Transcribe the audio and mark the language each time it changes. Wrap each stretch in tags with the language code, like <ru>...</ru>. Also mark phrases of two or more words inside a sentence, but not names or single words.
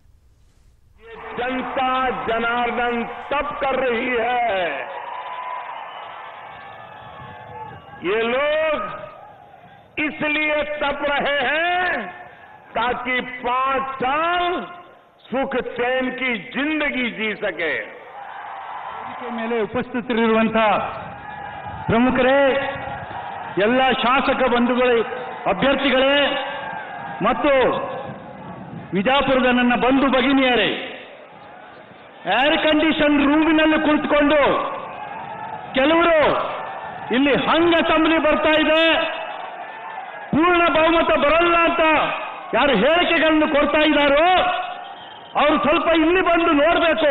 <hi>ये जनता जनार्दन तप कर रही है। ये लोग इसलिए तप रहे हैं ताकि 5 साल सुख चैन की जिंदगी जी सके।</hi> <kn>ಮೇಲೆ ಉಪಸ್ಥಿತರಿರುವಂತಹ ಪ್ರಮುಖರೇ, ಎಲ್ಲ ಶಾಸಕ ಬಂಧುಗಳೇ, ಅಭ್ಯರ್ಥಿಗಳೇ ಮತ್ತು ವಿಜಯಪುರದ ನನ್ನ ಬಂಧು ಭಗಿನಿಯರೇ,</kn> <en>air condition room</en> <kn>ಕುಳಿತುಕೊಂಡು ಕೆಲವರು ಇಲ್ಲಿ</kn> <en>hung assembly</en> <kn>ಬರ್ತಾ ಇದೆ, ಪೂರ್ಣ ಬಹುಮತ ಬರಲ್ಲ ಅಂತ ಯಾರು ಹೇಳಿಕೆಗಳನ್ನು ಕೊಡ್ತಾ ಇದ್ದಾರೋ ಅವರು ಸ್ವಲ್ಪ ಇಲ್ಲಿ ಬಂದು ನೋಡಬೇಕು।</kn>